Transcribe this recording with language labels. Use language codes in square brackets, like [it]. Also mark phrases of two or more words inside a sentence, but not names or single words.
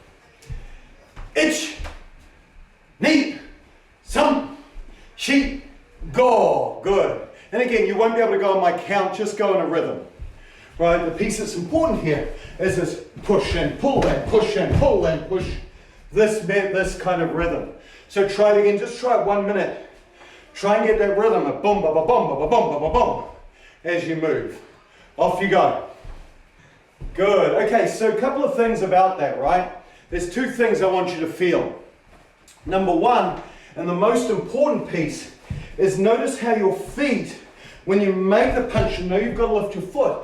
[ja] Ich, ni, some, she, go. Good. [en] And again, you won't be able to go on my count, just go in a rhythm. Right, the piece that's important here is this push and pull and push and pull and push. This kind of rhythm. So try it again, just try it 1 minute. Try and get that rhythm of boom, ba, ba, boom, ba, ba, boom, ba, ba, boom, as you move. Off you go. Good. Okay, so a couple of things about that, right? There's 2 things I want you to feel. Number 1, and the most important piece, is notice how your feet, when you make the punch, you know you've got to lift your foot.